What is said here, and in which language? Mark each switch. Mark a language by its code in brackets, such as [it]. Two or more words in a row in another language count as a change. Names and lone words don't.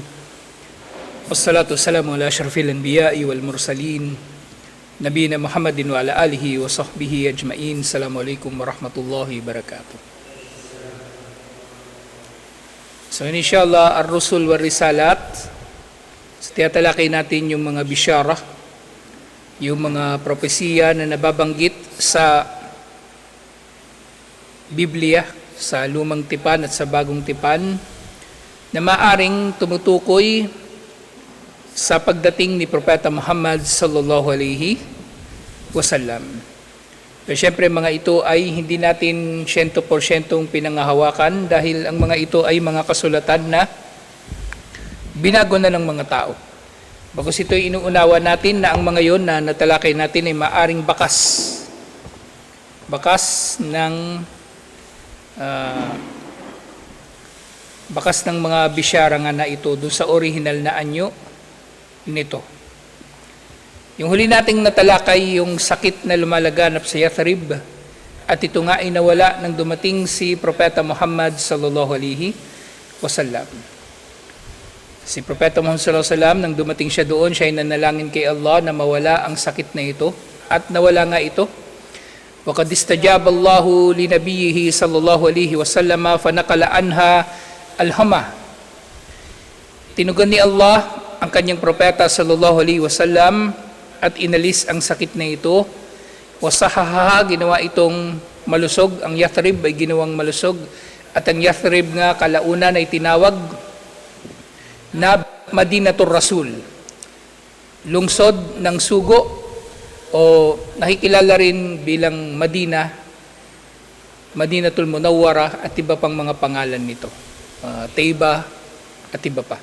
[ar] والصلاة والسلام على أشرف الأنبياء والمرسلين. نبينا محمد وعلى آله وصحبه أجمعين. السلام عليكم ورحمة الله وبركاته. So إن شاء الله، الرسل والرسالات. [tl] So tiyatalakay natin yung mga bisyara, yung mga propesiya na nababanggit sa Biblia, sa lumang tipan at sa bagong tipan, na maaring tumutukoy sa pagdating ni Propeta Muhammad [ar] صلى الله عليه وسلم. [tl] Pero syempre mga ito ay hindi natin 100% pinangahawakan dahil ang mga ito ay mga kasulatan na binago na ng mga tao. Bagkus ito ay inuunawa natin na ang mga yon na natalakay natin ay maaring bakas ng mga bisyara nga na ito doon sa original na anyo nito. Yung huli nating natalakay yung sakit na lumalaganap sa Yathrib, at ito nga ay nawala nang dumating si Propeta Muhammad [ar] صلى الله عليه وسلم. [tl] Si Propeta Muhammad [ar] صلى الله عليه وسلم, [tl] nang dumating siya doon, siya ay nanalangin kay Allah na mawala ang sakit na ito, at nawala nga ito. [ar] وَقَدْ اسْتَجَابَ اللَّهُ لِنَبِيِّهِ صَلَّى اللَّهُ عَلَيْهِ وَسَلَّمَ فَنَقَلَ عَنْهَا الْحَمَى. [tl] Tinugan ni Allah ang kanyang propeta [ar] صلى الله عليه وسلم [tl] at inalis ang sakit na ito. Wasahaha, ginawa itong malusog. Ang Yathrib ay ginawang malusog. At ang Yathrib nga kalaunan ay tinawag na Madinatul Rasul, lungsod ng sugo, o nakikilala rin bilang Madinatul Munawwara, at iba pang mga pangalan nito, Taiba at iba pa.